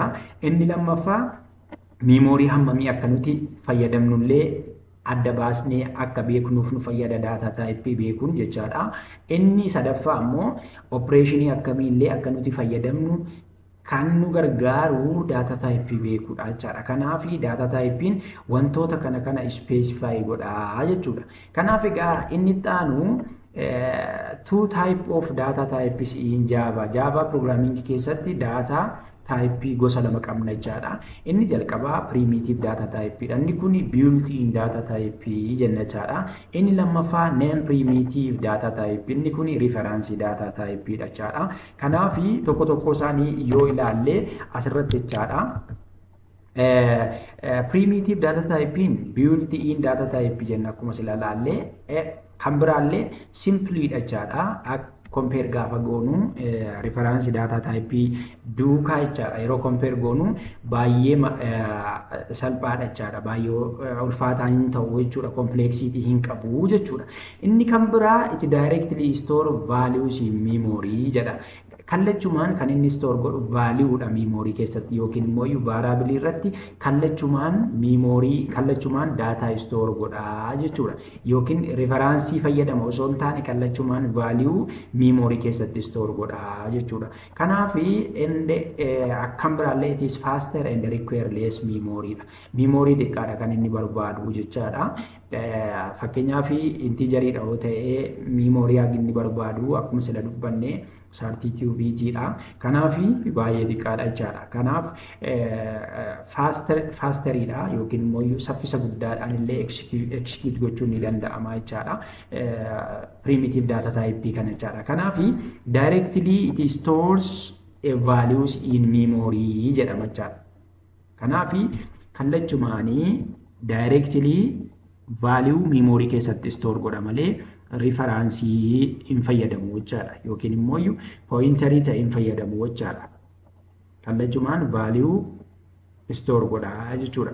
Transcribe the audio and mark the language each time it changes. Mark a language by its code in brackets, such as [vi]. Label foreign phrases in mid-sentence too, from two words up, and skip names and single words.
[om] Inni lammaffaa [en] memory hammamii [om] akka nuti fayyadamnullee adda baasnee akka beeknuuf nu fayyada [en] data type [om] beekuun jechaadha. Inni sadaffaa ammoo operation akkamiillee akka nuti fayyadamnu kan nu gargaaru [en] data type [om] beekuudha jechaadha. Kanaaf [en] data typein [om] wantoota kana specify godha jechuudha. Kanaaf egaa inni taanu [en] two type of data types in Java programming [om] keessatti [en] data type [om] gosa lama qabna jechaadha. Inni jalqabaa [en] primitive data type [om] dha. Inni kun [en] built in data type [om] jenna jechaadha. Inni lammaffaa [en] non primitive data type. [om] Inni kun [en] reference data type [om] dha jechaadha. Kanaaf tokko isaanii yoo ilaalle asirratti jechaadha. [en] Primitive data type built in data type [om] jenna akkuma sila ilaalle kan biraallee simply jechaadha. Compare gaafa goonu [en] reference data type [om] duukaa jechaadha. Yeroo compare goonu baay'ee salphaadha jechaadha. Baay'ee ulfaataa hin ta'u jechuudha. Complexity hin qabu jechuudha. Inni kan biraa [en] it directly store values in memory [om] jedha. Kallachumaan kan inni store godhu value dha memory keessatti yookiin immoo variable irratti kallachumaan [en] data store [om] godha jechuudha. Yookiin reference fayyadama osoo hin taane kallachumaan [en] value memory [om] keessatti store godha jechuudha. Kanaaf akkam biraallee [en] it is faster and require less memory [om] dha. Memory xiqqaadha kan inni barbaadu jechaadha. Fakkeenyaaf integerii dha yoo ta'e memory inni barbaadu akkuma sila dubbanne 32 bit dha. Kanaaf baay'ee xiqqaadha jechaadha. Kanaaf fasterii dha yookiin immoo saffisa guddaadhaan illee execute gochuun ni danda'ama jechaadha. [en] Primitive data type [om] kana jechaadha. Kanaaf [en] directly it stores values in memory [om] jedhama jechaadha. Kanaaf kallachumaanii [en] directly value memory [om] keessatti store godha malee reference hin fayyadamu jechaadha. Yookiin immoo pointerii ta'e hin fayyadamu jechaadha. Kallachumaan value store godha jechuudha.